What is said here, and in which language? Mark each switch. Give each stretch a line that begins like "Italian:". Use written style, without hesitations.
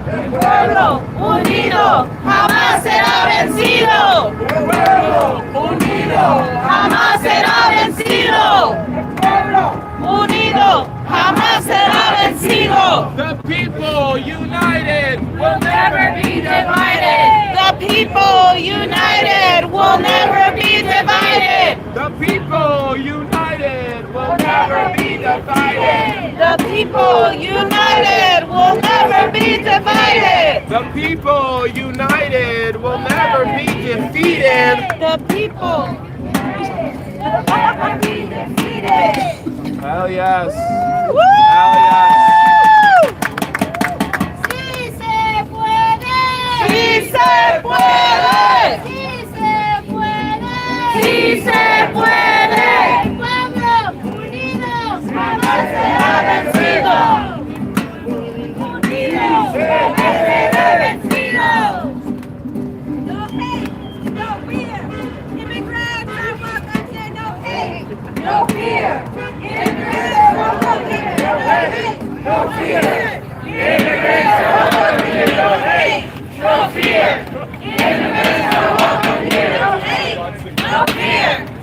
Spanish: El pueblo unido jamás será vencido. El pueblo unido jamás será vencido. El pueblo unido jamás será vencido.
English: The people united Will never be divided. The people united will never be divided. The people united will never be divided. The people united will never be divided. The people united will never be defeated. The people will never be defeated. Hell yes. Woo! Hell yes.
Spanish: Sí se puede. Sí se puede. Sí se puede. Sí se puede. El pueblo unido jamás será vencido. Unido jamás será vencido.
English: No hate, no fear. Immigrants are welcome here. No hate, no fear. Immigrants are welcome here. No hate, no fear. Immigrants are welcome here. No hate, no fear. Immigrants are welcome here. No hate, no fear.